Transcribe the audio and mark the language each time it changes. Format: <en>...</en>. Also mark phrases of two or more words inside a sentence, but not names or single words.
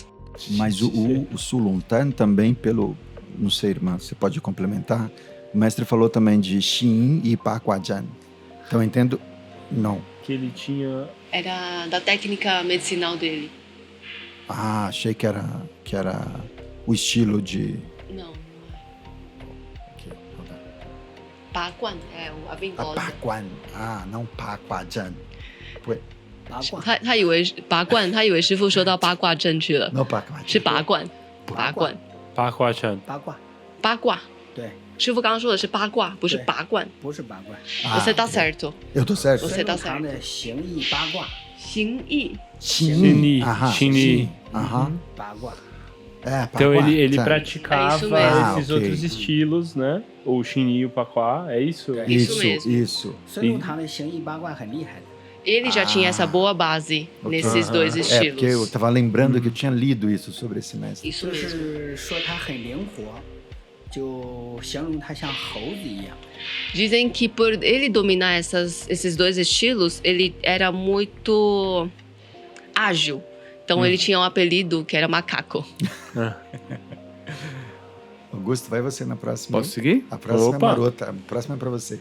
<pt>Mas o Sun Lutang também, não sei, irmã, você pode complementar? O mestre falou também de Xin e Pa Qua Jan. Então, eu entendo? Não. Que ele tinha... Era da técnica medicinal dele. Ah, achei que era o estilo de... Não. Pa Quan, a ventosa. Pa Quan. Ah, não Pa Qua Jan.</pt> <zh>他以为拔罐，他以为师傅说到八卦阵去了，</zh> <pt>Não Pa Qua Jan.</pt> <zh>是拔罐，拔罐，八卦拳，八卦。对，师傅刚刚说的是八卦，不是拔罐。不是八卦。</zh> <pt>Você tá certo. Eu tô certo. Você tá</pt> <zh>孙悟</zh> <pt>certo.</pt> <zh>堂的形意八卦，形意</zh> <pt>Xin. Xin Li. Aham.</pt> <zh>八卦。</zh> <pt>É, Pa Então Qua, ele tá. praticava É isso mesmo. esses Ah, ok. outros estilos, né? O Xin e o Paquá, é isso? Isso mesmo. Isso.</pt> <zh>孙悟堂的形意八卦很厉害的。</zh> <pt>Ele já tinha essa boa base nesses dois É, estilos. porque eu tava lembrando que eu tinha lido isso sobre esse mestre. Isso</pt> <zh>就</zh> <pt>mesmo.</pt> <zh>是说他很灵活，就形容他像猴子一样。</zh> <pt>Dizem que por ele dominar esses dois estilos, ele era muito ágil. Então ele tinha um apelido que era macaco. Augusto, vai você na próxima. Posso seguir? A próxima Opa. é marota. A próxima é pra você.</pt>